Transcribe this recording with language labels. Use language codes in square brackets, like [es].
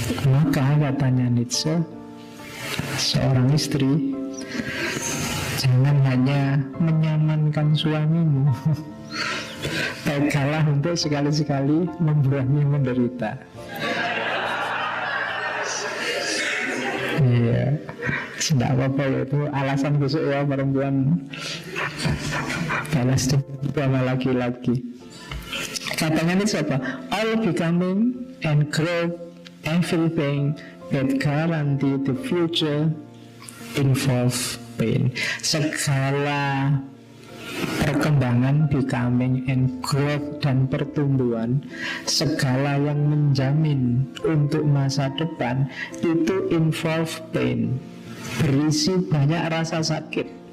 [id] Maka katanya Nietzsche, seorang istri jangan hanya menyamankan suamimu, baiklah untuk sekali-sekali membuatnya menderita. Iya, tidak apa-apa ya, itu alasan busuk ya perempuan balas sama laki-laki. Katanya ini siapa? [en] All becoming and grow, everything that guarantee the future involve pain. [id] Segala perkembangan, [en] becoming and growth [id] dan pertumbuhan, segala yang menjamin untuk masa depan itu [en] involve pain, [id] berisi banyak rasa sakit.